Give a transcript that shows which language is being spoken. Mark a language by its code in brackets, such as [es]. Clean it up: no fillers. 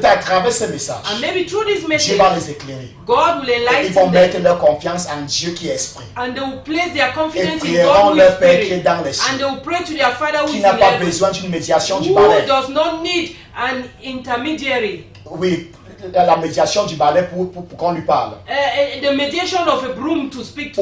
[fr] peut-être à travers ces messages, [en] And maybe through this [fr] Dieu [en] message, [fr] va les éclairer. [en] God will [fr] Et ils vont [en] enlighten [fr] mettre [en] them. [fr] leur confiance en Dieu qui est esprit. [en] And they will place their [fr] Et [en] confidence in [fr] prieront [en] God who [fr] leur Père qui est [en] is Spirit. [fr] dans les [en] And [fr] cieux, [en] they will pray to their Father who [fr] qui [en] is [fr] n'a [en] in [fr] pas [en] heaven, [fr] besoin d'une médiation du [en] who [fr] balai. [en] does not need an intermediary. [fr] Oui, la médiation du balai pour qu'on lui parle. [en] The mediation of a broom to speak to